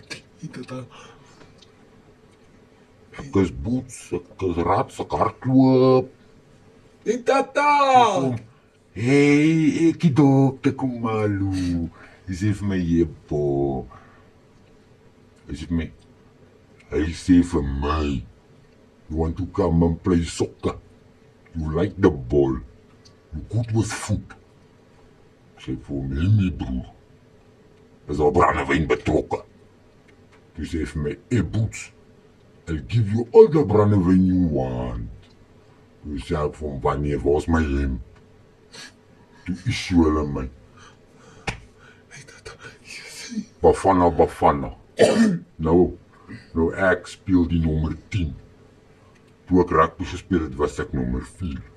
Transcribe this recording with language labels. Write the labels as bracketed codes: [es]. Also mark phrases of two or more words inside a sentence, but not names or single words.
[af] Ek is Boots, ek is rats, ek hardloop. Die tata! Hey, ek die dokter Kumalo. Die sê vir my, jebo. Hy sê vir my, [en] you want to come and play soccer. You like the ball. You good with food. [af] Ek sê vir my, nee broer. Is al brandewyn betrokke. Toe sê vir my, [en] Boots, I'll give you all the brandewyn you want. [af] Toe sê ek vir hom, wanneer, waar is my hemp? Toe issue hulle my. Bafana. Nou ek speel die nommer 10. Toe ek rugby gespeel het, was ek nommer 4.